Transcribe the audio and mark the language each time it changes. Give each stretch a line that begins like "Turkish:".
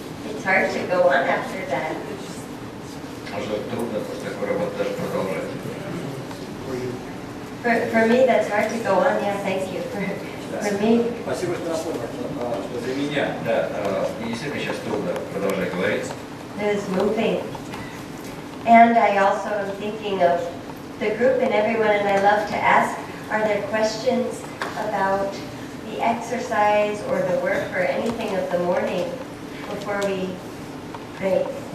English: It's hard to go on after that.
Russian: Уже трудно после такой работы даже продолжать.
English: For me, that's hard to go on. Yeah, thank you. For me,
Russian: Спасибо, что напомнил, что для меня, да, мне действительно сейчас трудно продолжать говорить.
English: it is moving. And I also am thinking of the group and everyone, and I love to ask, are there questions about the exercise or the work or anything of the morning before we break?